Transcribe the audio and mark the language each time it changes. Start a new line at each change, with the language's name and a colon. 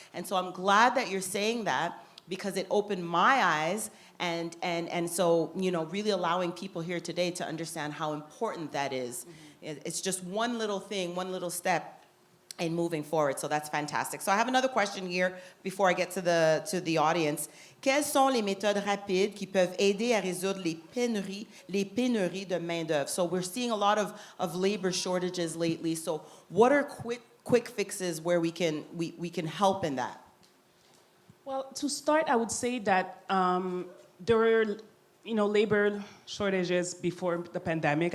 English: And so I'm glad that you're saying that, because it opened my eyes, and so, you know, really allowing people here today to understand how important that is. Mm-hmm. It's just one little thing, one little step in moving forward, so that's fantastic. So I have another question here before I get to the audience.
French: Quelles sont les méthodes rapides qui peuvent aider à résoudre les pénuries de main-d'œuvre?
English: So we're seeing a lot of labor shortages lately. So what are quick fixes where we can help in that? Well, to start, I would say that there were, you know, labor shortages before the pandemic.